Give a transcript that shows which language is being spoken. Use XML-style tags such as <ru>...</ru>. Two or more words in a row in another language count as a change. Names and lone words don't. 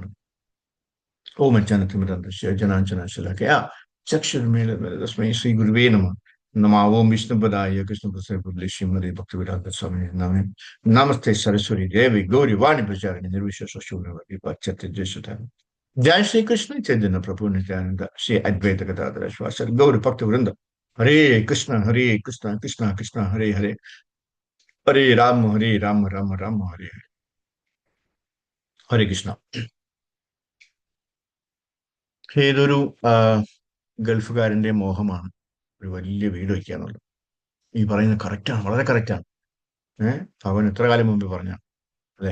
<sa>ഓം അജ്ഞാനതിമിരന്ധസ്യ ജ്ഞാനാഞ്ജനശലാകയാ ചക്ഷുരുന്മീലിതസ്മൈ ശ്രീ ഗുരുവേ നമഃ. നമോ ഓം വിഷ്ണുപദായ കൃഷ്ണപ്രസാദ ശ്രീമതി ഭക്തിവേദാന്ത സ്വാമി നമഃ. നമസ്തേ സരസ്വതി ദേവി ഗൗരി വാണി പ്രചാരിണി നിർവിശേഷ ശൂന്യവതി പാശ്ചാത്യജയസുധാ. जय श्री कृष्ण चैतन्य प्रभु नित्यानंद श्री अद्वैत गदाधर श्रीवासदि गौर भक्त वृंद. हरे कृष्ण कृष्ण कृष्ण हरे हरे, हरे राम राम राम हरे हरे.</sa> <ml>ഹരേ കൃഷ്ണ. ഏതൊരു ഗൾഫുകാരന്റെ മോഹമാണ് ഒരു വലിയ വീട് വയ്ക്കുക എന്നുള്ളത്. ഈ പറയുന്നത് കറക്റ്റാണ്, വളരെ കറക്റ്റാണ്. അവൻ എത്ര കാലം മുമ്പ് പറഞ്ഞ അല്ലെ.</ml>